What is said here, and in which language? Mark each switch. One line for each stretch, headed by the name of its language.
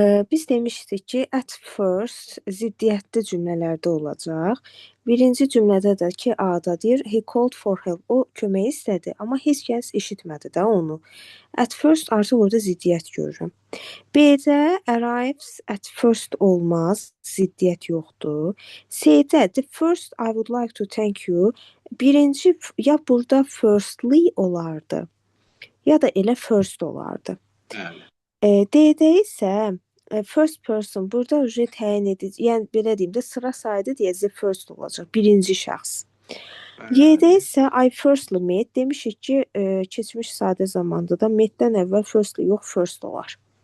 Azerbaijani: Biz demişdik ki, at first ziddiyyətli cümlələrdə olacaq. Birinci cümlədə də ki, A-da deyir,
English: he called for help.
Azerbaijani: O kömək istədi, amma heç kəs eşitmədi də onu. At first artıq orada ziddiyyət görürəm. B-də arrives at first olmaz, ziddiyyət yoxdur. C-də
English: the first I would like to thank you.
Azerbaijani: Birinci ya burada firstly olardı, ya da elə first olardı. Bəli. D-də isə first person burada təyin edici, yəni belə deyim də sıra saydı deyə the first olacaq, birinci şəxs. Y-də Bəli. isə
English: I firstly met
Azerbaijani: demişik ki, keçmiş sadə zamanda da metdən əvvəl firstly yox, first olar.